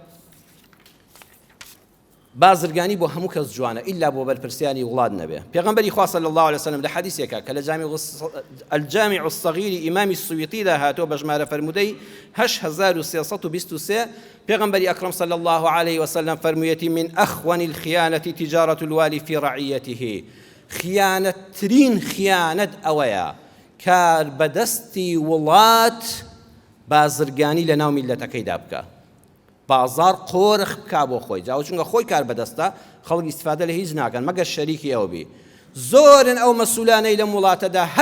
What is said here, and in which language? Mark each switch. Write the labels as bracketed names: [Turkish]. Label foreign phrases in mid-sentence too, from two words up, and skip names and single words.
[Central Kurdish] بازرگانی بۆ هەموو کەس جوانە ئیلا بۆ بەرپرسیانی وڵات نەبێ پێغەمبەری خوا [Arabic] صلی الله علیه وسلم [Central Kurdish] لە حەدیثێکە کە لە الجامع الصغير ئیمامی سویوطیدا هاتۆ بە ژمارە فەرموودەی 8323 پێغەمبەری ئەکرەم [Arabic] صلی الله عليه [Central Kurdish] وسلم فەرموویەتی [Arabic] من أخون الخيانة تجارة الوالي في رعيته [Central Kurdish] خیانەتترین خیانەت ئەوەیە کار بەدەستی وڵات بازرگانی لە ناو میلەتەکەیدا بکە بازار قۆرخ بکا بۆ خۆی جاوە چونکە خۆی کار بەدەستە خەڵک ئیستیفادە لە هیچ ناکەن مەگەر شەریکی ئەوە بی زۆرن ئەو مەسوولانەی لەم وڵاتەدا هەر